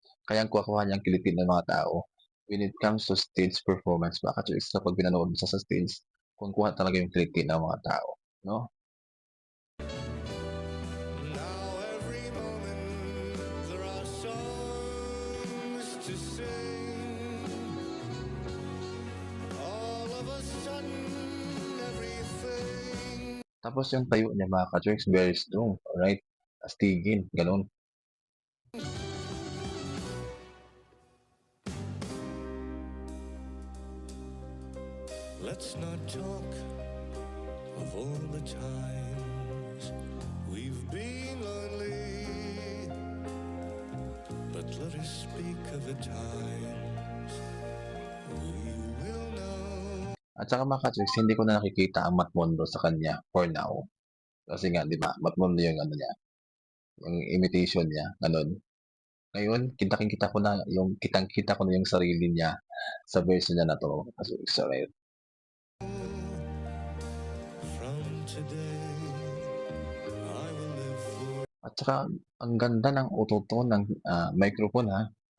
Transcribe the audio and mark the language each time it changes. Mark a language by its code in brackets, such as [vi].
[tl] Kaya ang kuha niyang kiliti ng mga tao [en] when it comes to stage performance, [tl] mga ka-Chicks, kapag pinanood mo siya sa stage, kuha talaga yung kiliti ng mga tao, no? [en] Now every moment there are songs to sing. All of a sudden everything. [tl] Tapos yung tayo niya, mga ka-Chicks, [en] very strong, alright? [tl] Astigin, ganun. [en] Let's not talk of all the times we've been lonely, but let us speak of the times we will know. [tl] At saka mga ka-Chicks, hindi ko na nakikita ang Matmondo sa kanya [en] for now. [tl] Kasi nga, di ba, Matmondo yung niya, yung imitation niya, ganun. Ngayon, kitang-kita ko na yung sarili niya sa version niya na to. Kasi, sorry. [en] From today, I will live for. [tl] At saka, ang ganda ng autotune ng microphone ha.